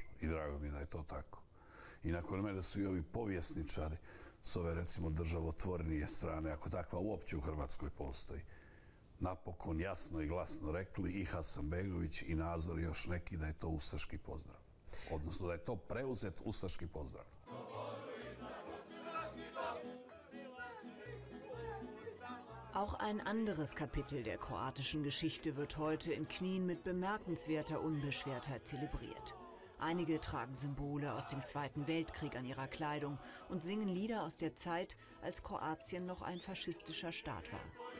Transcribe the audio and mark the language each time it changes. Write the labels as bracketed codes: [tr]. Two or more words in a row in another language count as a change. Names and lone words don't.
[hr] I drago mi je da je to tako. I nakon mene su i ovi povjesničari s ove, recimo, državotvornije strane, ako takva uopće u Hrvatskoj postoji, napokon jasno i glasno rekli i Hasanbegović i Nazor i još neki da je to ustaški pozdrav. Odnosno da je to preuzet ustaški pozdrav. [de] Auch ein anderes Kapitel der kroatischen Geschichte wird heute in Knien mit bemerkenswerter Unbeschwertheit zelebriert. Einige tragen Symbole aus dem Zweiten Weltkrieg an ihrer Kleidung und singen Lieder aus der Zeit, als Kroatien noch ein faschistischer Staat war.